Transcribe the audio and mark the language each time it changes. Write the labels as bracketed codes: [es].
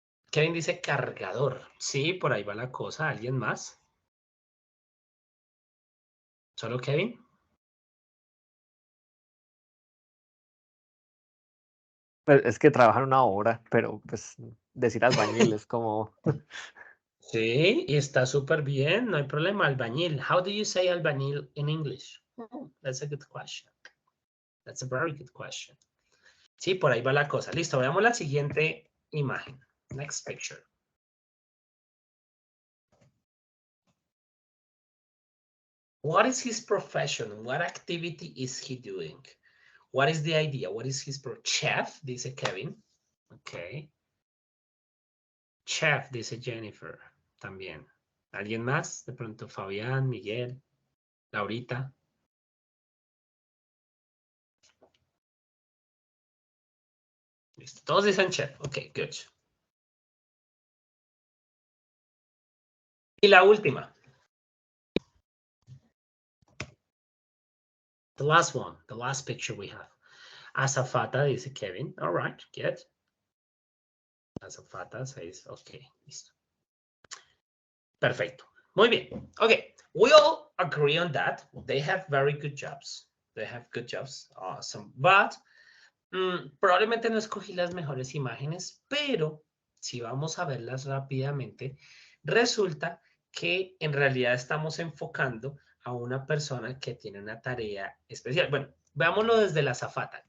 [es] Kevin dice cargador. Sí, por ahí va la cosa. ¿Alguien más? ¿Solo Kevin? Pues, es que trabajan una hora, pero pues decir albañil es como... Sí, y está súper bien. No hay problema. Albañil. [en] How do you say albañil in English? That's a good question. That's a very good question. [es] Sí, por ahí va la cosa. Listo, veamos la siguiente imagen. [en] Next picture. What is his profession? What activity is he doing? What is the idea? What is his chef? [es] Dice Kevin. [en] Ok. [es] Chef, dice Jennifer. También. ¿Alguien más? De pronto Fabián, Miguel, Laurita. Listo. Todos dicen chef. [en] Ok, good. [es] Y la última. [en] The last one. The last picture we have. Azafata, [es] dice Kevin. [en] All right, good. [es] Azafata says, ok, listo. Perfecto. Muy bien. Okay. [en] We all agree on that. They have very good jobs. They have good jobs. Awesome. [es] But probablemente no escogí las mejores imágenes, pero si vamos a verlas rápidamente, resulta que en realidad estamos enfocando a una persona que tiene una tarea especial. Bueno, veámoslo desde la azafata.